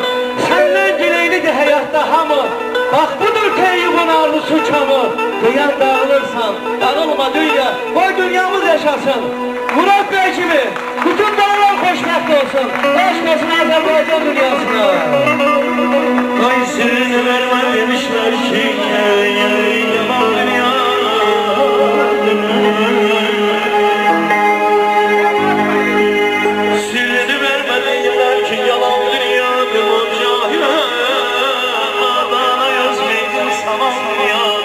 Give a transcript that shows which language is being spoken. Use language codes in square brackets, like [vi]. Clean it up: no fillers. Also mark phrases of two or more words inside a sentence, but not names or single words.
[az] Səndən gileylidir həyatda hamı. Bax budur teyyubun arzusu kamı. Deyən dağılırsan, dağılma dünya. Qoy dünyamız yaşasın. Murad Bəy kimi bütün dağlar xoşbəxt olsun. Eşq olsun Azərbaycan dünyasına. [tr] Ay sirrini vermem demişler ki yalan dünya. Sirrini vermem dediler ki yalan dünya. O cahile adana yazmayın saman dünya.